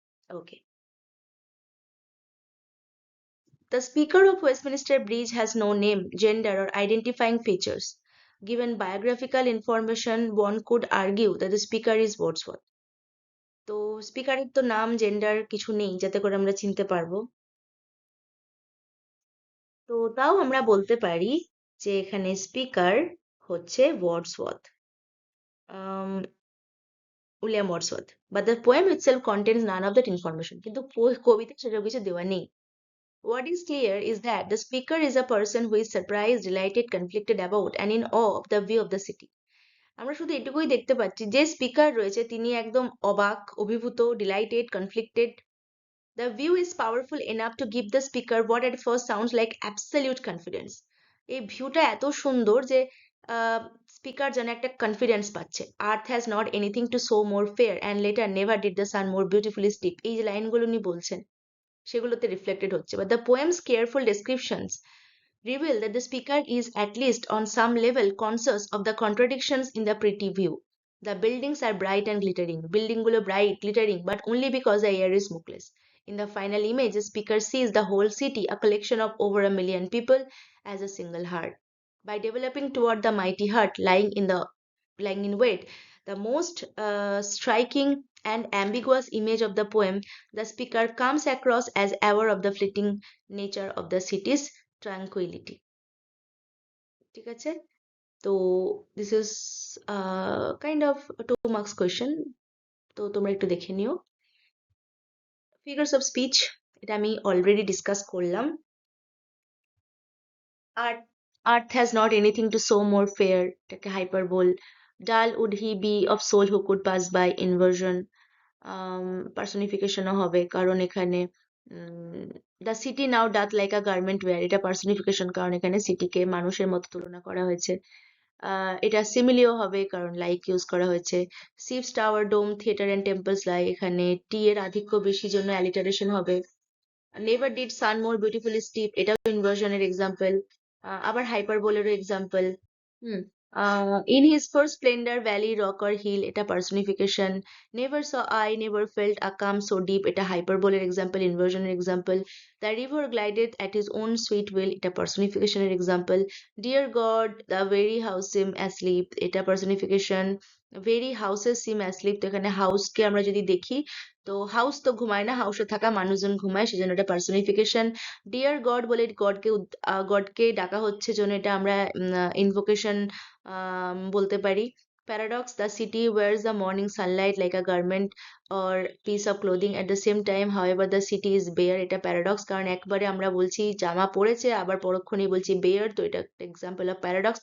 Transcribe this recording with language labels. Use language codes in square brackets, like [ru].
[en] Okay. The speaker of Westminster Bridge has no name, gender, or identifying features. Given biographical information, one could argue that the speaker is Wordsworth. [bn] তো স্পিকারের তো নাম gender কিছু নেই যাতে করে আমরা চিনতে পারবো, তো তাও আমরা বলতে পারি যে এখানে স্পিকার হচ্ছে Wordsworth, William Wordsworth. [en] but the poem itself contains none of that information, [bn] কিন্তু কবিতা সেটা কিছু দেওয়া নেই। [en] What is clear is that the speaker is a person who is surprised, delighted, conflicted about, and in awe of the view of the city. [bn] আমরা শুধু এটুকুই দেখতে পাচ্ছি, যে স্পিকার রয়েছে তিনি একদম অবাক, অভিভূত, delighted, conflicted. [en] The view is powerful enough to give the speaker what at first sounds like absolute confidence. [bn] এই ভিউটা এত সুন্দর যে স্পিকার যেন একটা কনফিডেন্স পাচ্ছে। [en] earth has not anything to show more fair and letter never did the sun more beautifully steep, [bn] এই যে লাইনগুলো উনি বলছেন সেগুলোতে রিফ্লেক্টেড হচ্ছে। [en] But the poem's careful descriptions reveal that the speaker is at least on some level conscious of the contradictions in the pretty view. The buildings are bright and glittering. Building gulo bright, glittering, but only because the air is smokeless. In the final image, the speaker sees the whole city, a collection of over 1 million people, as a single heart. By developing toward the mighty heart lying in wait, the most striking and ambiguous image of the poem, the speaker comes across as aware of the fleeting nature of the city's tranquility. [bn] ঠিক আছে, তো [en] this is kind of 2 marks question, [bn] তো তোমরা একটু দেখে নিও। Figures of speech, এটা আমি অলরেডি ডিসকাস করলাম। [en] Art, Earth has not anything to show more fair, [bn] এটাকে hyperbole. [en] Dull would he be of soul who could pass by, inversion। [bn] পার্সনিফিকেশনও হবে কারণ এখানে [en] the city now doth like a garment wear, [bn] এটা personification কারণ এখানে সিটিকে মানুষের মতো তুলনা করা হয়েছে। এটা সিমিলিও হবে কারণ লাইক ইউজ করা হয়েছে। [en] ships tower dome theatre and temples lie, [bn] এখানে টি এর আধিক্য বেশি জন্য অ্যালিটারেশন হবে। [en] never did sun more beautifully steep, [bn] এটাও ইনভার্সনের এক্সাম্পল, আবার হাইপারবোলেরও example. [en] hmm, in his first splendor, valley, rock or hill, [bn] এটা [en] personification. Never saw I, never felt a calm so deep, [bn] এটা [en] hyperbole example, inversion example. The river glided at his own sweet will, [bn] এটা [en] personification example. Dear God, the very house seem asleep, [bn] এটা [en] personification. Very houses seem asleep, [bn] তো এখানে house কে আমরা যদি দেখি তো house তো ঘুমায় না, হাউসে থাকা মানুষজন ঘুমায়, সেজন্য এটা পার্সনিফিকেশন। ডিয়ার গড বলে গডকে ডাকা হচ্ছে জন্য এটা আমরা ইনভোকেশন বলতে পারি। [en] paradox, the city wears the morning sunlight like a garment or piece of clothing at the same time however the city is bare, [bn] এটা প্যারাডক্স কারণ একবারে আমরা বলছি জামা পড়েছে আবার পরক্ষণেই বলছি বেয়ার, তো এটা একটা এক্সাম্পল অফ প্যারাডক্স।